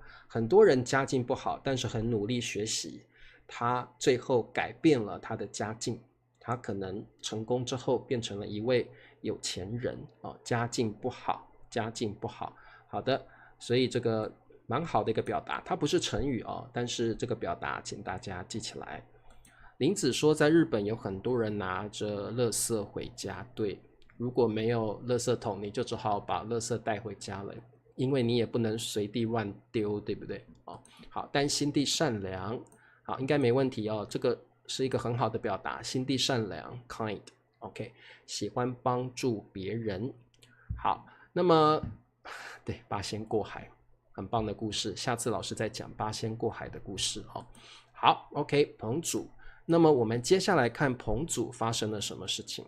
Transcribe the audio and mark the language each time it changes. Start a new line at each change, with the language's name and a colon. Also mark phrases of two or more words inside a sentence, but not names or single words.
Chinese: 很多人家境不好，但是很努力學習，他最後改變了他的家境，他可能成功之後變成了一位有錢人家境不好，家境不好。好的，所以這個蠻好的一個表達，它不是成語但是這個表達請大家記起來。林子說在日本有很多人拿着垃圾回家，對，如果沒有垃圾桶，你就只好把垃圾帶回家了，因為你也不能隨地亂丟，對不對好，但心地善良，好，應該沒問題這個是一個很好的表達，心地善良
English: kind OK，
Chinese: 喜歡幫助別人。好，那麼對，八仙過海很棒的故事，下次老師再講八仙過海的故事好 OK 彭祖，那麼我們接下來看彭祖發生了什麼事情。